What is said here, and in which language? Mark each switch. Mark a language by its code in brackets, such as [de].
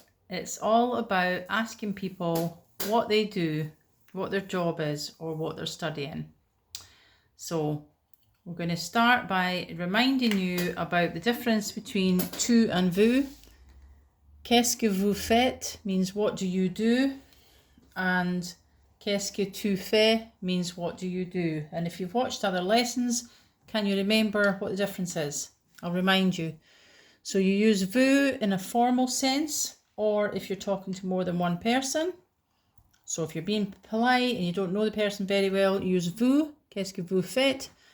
[en] It's all about asking people what they do, what their job is, or what they're studying. So we're going to start by reminding you about the difference between tu and vous. [fr] Qu'est-ce que vous faites [en] means what do you do, and [fr] qu'est-ce que tu fais [en] means what do you do. And if you've watched other lessons, can you remember what the difference is? I'll remind you. So you use vous in a formal sense, or if you're talking to more than one person. So if you're being polite and you don't know the person very well, use vous, [fr] qu'est-ce que vous faites.